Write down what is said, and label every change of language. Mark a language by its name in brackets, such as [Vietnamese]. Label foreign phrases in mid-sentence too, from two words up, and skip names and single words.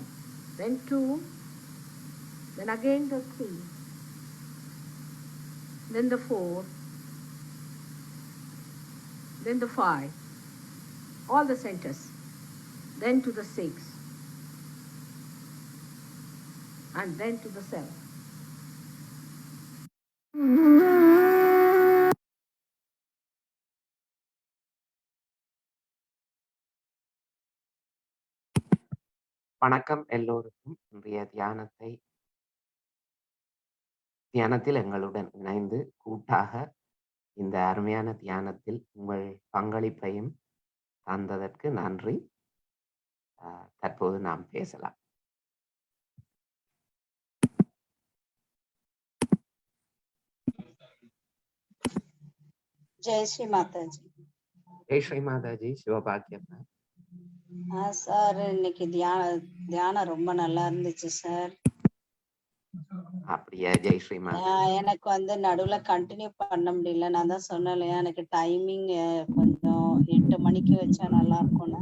[English] Then 2, then again the 3, then the 4, then the 5, all the centers, then to the 6, and then to the 7. [Tamil] வணக்கம் எல்லோருக்கும். இன்றைய தியானத்தில் எங்களுடன் இணைந்து கூட்டாக இந்த அருமையான தியானத்தில் உங்கள் பங்களிப்பையும் தந்ததற்கு நன்றி. தற்போது நாம் பேசலாம். [Hindi] जय श्री माता जी। जय श्री माताजी. சிவபாக்கியம். [Tamil] சார் இன்னைக்கு தியானம் ரொம்ப நல்லா இருந்துச்சு சார். அப்படியா? [Hindi] जय श्री माता. [Tamil] எனக்கு வந்து நடுவுல கண்டினியூ பண்ண முடியல. நான் தான் சொன்னேன் இல்லையா, எனக்கு டைமிங் கொஞ்சம் 8 மணிக்கு வச்சா நல்லா இருக்கும்னு.